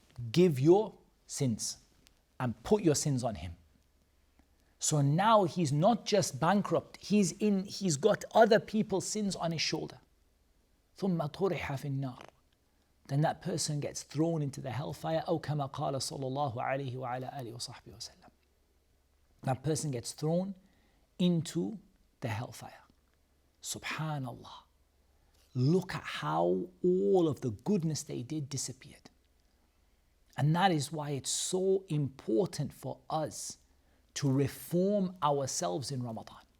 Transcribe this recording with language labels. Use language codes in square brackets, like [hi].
[en] Give your sins and put your sins on him. So now he's not just bankrupt, he's got other people's sins on his shoulder. [ar] ثم طرح في النار. [en] Then that person gets thrown into the hellfire. [ar] أو كما قال صلى الله عليه وعلى آله وصحبه وسلم. [en] That person gets thrown into the hellfire. Subhanallah. Look at how all of the goodness they did disappeared. And that is why it's so important for us to reform ourselves in Ramadan.